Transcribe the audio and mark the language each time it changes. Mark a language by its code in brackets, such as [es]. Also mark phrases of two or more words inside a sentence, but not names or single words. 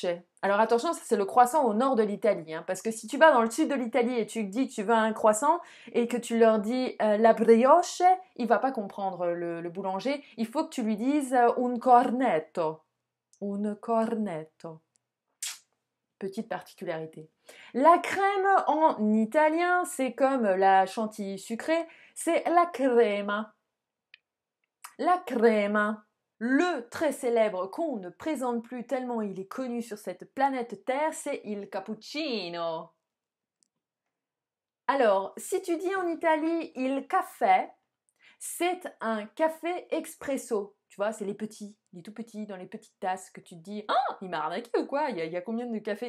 [fr] Alors attention, ça c'est le croissant au nord de l'Italie, hein, parce que si tu vas dans le sud de l'Italie et tu dis que tu veux un croissant et que tu leur dis la brioche, il va pas comprendre le boulanger. Il faut que tu lui dises un cornetto. Un cornetto. Petite particularité. La crème en italien, c'est comme la chantilly sucrée, c'est la crema. La crema. Le très célèbre qu'on ne présente plus tellement il est connu sur cette planète Terre, c'est [it] il cappuccino. [fr] Alors, si tu dis en Italie [it] il caffè, [fr] c'est un café expresso. Tu vois, c'est les petits, les tout petits, dans les petites tasses que tu te dis « Ah, il m'a arnaqué ou quoi il y a combien de café ?»